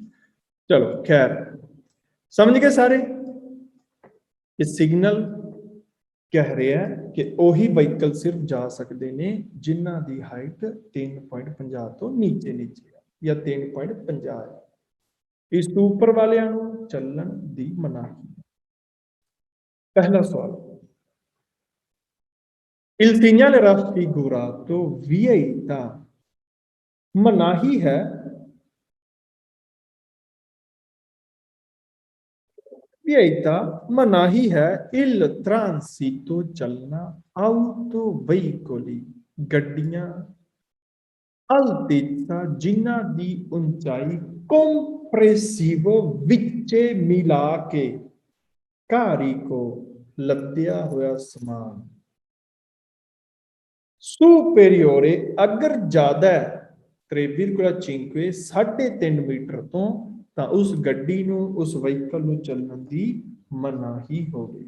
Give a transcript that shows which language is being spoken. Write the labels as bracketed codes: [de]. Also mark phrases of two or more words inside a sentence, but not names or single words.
[pa] ਚਲੋ ਖੈਰ, ਸਮਝ ਗਏ ਸਾਰੇ ਕਿ ਸਿਗਨਲ ਕਹਿ ਰਿਹਾ ਕਿ ਉਹੀ ਵਹੀਕਲ ਸਿਰਫ ਜਾ ਸਕਦੇ ਨੇ ਜਿਨ੍ਹਾਂ ਦੀ ਹਾਈਟ 3.50 ਤੋਂ ਨੀਚੇ ਨੀਚੇ ਆ ਜਾਂ 3.50 ਹੈ। ਇਸ ਤੋਂ ਉੱਪਰ ਵਾਲਿਆਂ ਨੂੰ ਚੱਲਣ ਦੀ ਮਨਾਹੀ। ਪਹਿਲਾ ਸਵਾਲ, [it] Il segnale raffigurato vieta, [pa] ਮਨਾਹੀ ਹੈ vieta, ਮਨਾਹੀ ਹੈ [it] il transito [pa] ਚੱਲਣਾ autoveicoli, ਗੱਡੀਆਂ altezza ਜਿਨ੍ਹਾਂ ਦੀ ਉਚਾਈ compresivo ਵਿੱਚੇ ਮਿਲਾ ਕੇ carico ਲੱਦਿਆ ਹੋਇਆ ਸਮਾਨ superiore ਅਗਰ ਜ਼ਿਆਦਾ 3,5 3.5 ਮੀਟਰ ਤੋਂ ਤਾਂ ਉਸ ਗੱਡੀ ਨੂੰ, ਉਸ ਵਹੀਕਲ ਨੂੰ ਚੱਲਣ ਦੀ ਮਨਾਹੀ ਹੋਵੇਗੀ।